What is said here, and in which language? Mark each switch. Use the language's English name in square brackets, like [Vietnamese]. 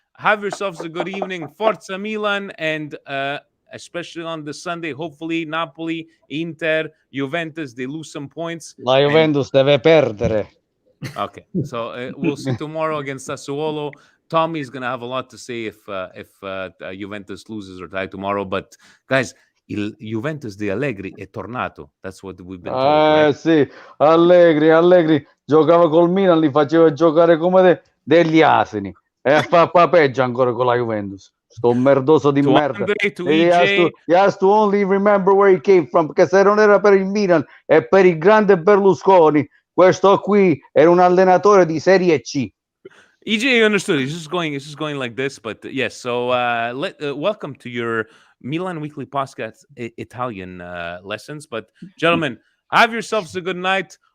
[English] Have yourselves a good evening. [Italian] Forza Milan, [English] and especially on the Sunday, hopefully Napoli, Inter, Juventus, they lose some points. [Italian] La Juventus deve perdere. [English] Okay, so we'll see tomorrow against Sassuolo. Tommy's gonna have a lot to say if Juventus loses or tie tomorrow. But guys, [Italian] il Juventus di Allegri è tornato. [English] That's what we've been told. Right? [Italian] Sì, Allegri. giocava col Milan, li faceva giocare come degli asini. E fa peggio ancora con la Juventus. Sto merdoso di [English] To [Italian] merda. [English] Andre, to [Italian] E [English] EJ. he has to only remember where he came from, [Italian] perché se non era per il Milan e per il grande Berlusconi, questo qui era un allenatore di Serie C. [English] EJ understood. It's just going like this. But yes, so welcome to your Milan Weekly Podcast Italian lessons. But gentlemen, have yourselves a good night.